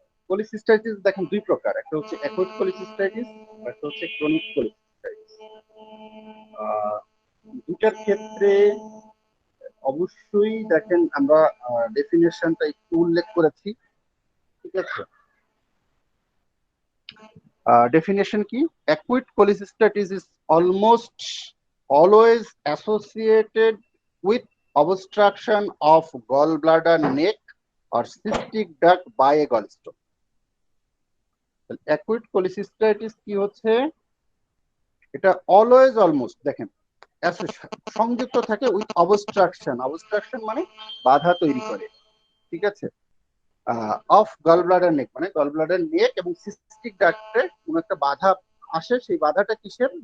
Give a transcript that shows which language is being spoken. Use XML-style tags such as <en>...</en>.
<bn>Cholecystitis দেখেন দুই প্রকার, একটা হচ্ছে অ্যাকুট কোলিসিস্টাইটিস, একটা হচ্ছে ক্রনিক কোলিসিস্টাইটিস। দুটার ক্ষেত্রে অবশ্যই দেখেন আমরা ডেফিনেশনটা একটু উল্লেখ করেছি। ঠিক আছে, ডেফিনেশন কি?</bn> <en>Acute cholecystitis is almost always associated with obstruction of gallbladder neck or cystic duct by a gallstone.</en> <bn>Acute cholecystitis কি হচ্ছে? এটা</bn> <en>always almost</en> <bn>দেখেন সংযুক্ত থাকে</bn> <en>With obstruction.</en> <bn>অবস্ট্রাকশন মানে বাধা তৈরি করে। ঠিক আছে,</bn> <en>of gallbladder neck</en> <bn>মানে গলব্লাডার নেক এবং সিস্টিক ডাক্টে কোন একটা বাধা আসে, সেই বাধাটা কিসের?</bn>